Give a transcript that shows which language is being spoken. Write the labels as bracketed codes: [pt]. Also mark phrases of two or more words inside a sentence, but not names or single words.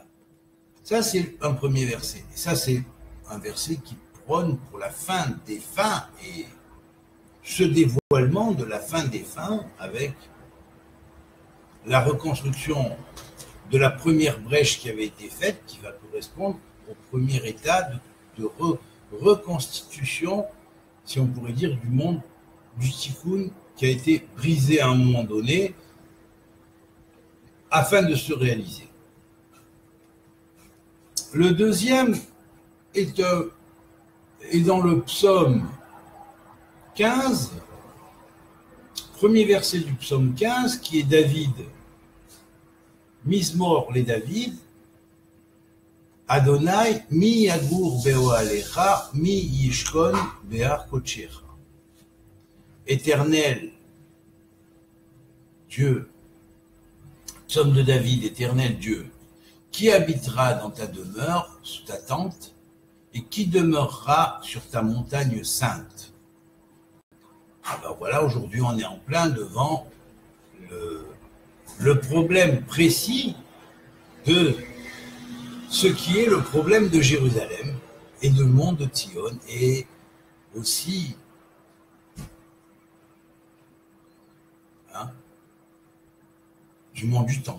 [fr] Ça, c'est un premier verset. Et ça, c'est un verset qui prône pour la fin des fins et ce dévoilement de la fin des fins avec la reconstruction de la première brèche qui avait été faite, qui va correspondre au premier état de reconstitution, si on pourrait dire, du monde du tikkun qui a été brisé à un moment donné afin de se réaliser. Le deuxième est dans le psaume 15, premier verset du psaume 15, qui est David, [he] מזמור לדוד, יהוה, מי יגור באהלך, מי ישכון בהר קדשך. [fr] Éternel, Dieu, psaume de David, éternel Dieu, qui habitera dans ta demeure, sous ta tente, et qui demeurera sur ta montagne sainte. Alors voilà, aujourd'hui on est en plein devant le problème précis de ce qui est le problème de Jérusalem et du monde de Tzion et aussi du monde du temple.